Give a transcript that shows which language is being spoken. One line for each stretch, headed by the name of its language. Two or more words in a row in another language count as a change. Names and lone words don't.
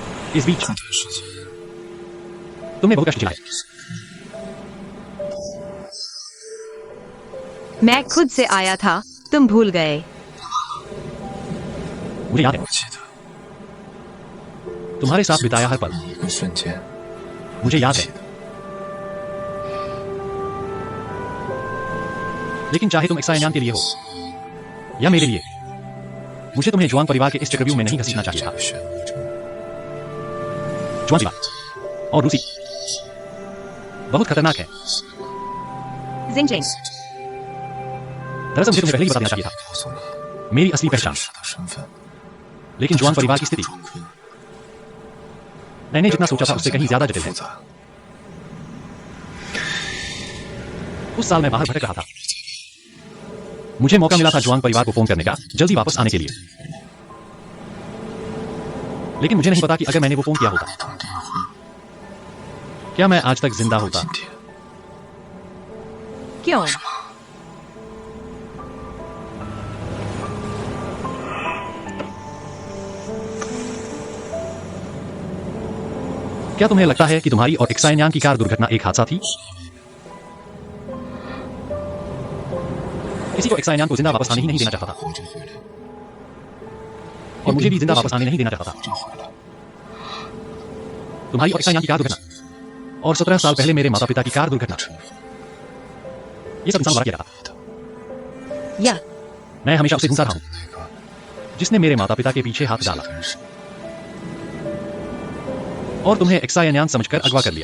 Hindi: इस बीच
Chinese: 这段时间
Hindi: तुमने बहुत कष्ट झेला है। मैं खुद से आया था, तुम भूल गए। मुझे याद है
Chinese: 我记得
Hindi: तुम्हारे साथ बिताया हर पल
Chinese: 每一个瞬间，
Hindi: मुझे याद है।
Chinese: 记得
Hindi: लेकिन चाहे तुम एक्सायन्यान के लिए हो या मेरे लिए, मुझे तुम्हें जुआंग परिवार के इस चक्रव्यूह में नहीं घसीटना चाहिए
Chinese: 这
Hindi: था।
Chinese: 个漩涡中，
Hindi: जुआंग परिवार और रूसी बहुत खतरनाक है। जिंगजिंग, दरअसल मुझे तुम्हें पहले ही बता देना चाहिए था
Chinese: 告诉了
Hindi: मेरी असली
Chinese: 我
Hindi: पहचान।
Chinese: 真实的身份。
Hindi: लेकिन जुआंग परिवार की स्थिति
Chinese: 中坤
Hindi: मैंने जितना सोचा था उससे कहीं ज्यादा जटिल है।
Chinese: 复杂。
Hindi: उस साल मैं बाहर भटक रहा था। मुझे मौका मिला था जुआंग परिवार को फोन करने का, जल्दी वापस आने के लिए। लेकिन मुझे नहीं पता कि अगर मैंने वो फोन किया होता
Chinese: 那通电话，
Hindi: क्या मैं आज तक जिंदा
Chinese: 我
Hindi: होता।
Chinese: 今天
Hindi: क्यों? क्या तुम्हें लगता है कि तुम्हारी और एक्सायन्यान की कार दुर्घटना एक हादसा थी? किसी को एक्सायन्यान को जिंदा वापस आने ही नहीं देना चाहता था
Chinese: 活着回来，
Hindi: और मुझे भी जिंदा वापस आने नहीं देना चाहता था।
Chinese: 活着回来。
Hindi: तुम्हारी और एक्सायन्यान की कार दुर्घटना और 17 साल पहले मेरे माता पिता की कार दुर्घटना, ये सब इंसान द्वारा किया जाता। या मैं हमेशा उसे ढूंढता रहा हूं
Chinese: 那个
Hindi: जिसने मेरे माता पिता के पीछे हाथ डाला
Chinese: 人是
Hindi: और तुम्हें एक्सायन्यान समझकर अगवा कर लिया।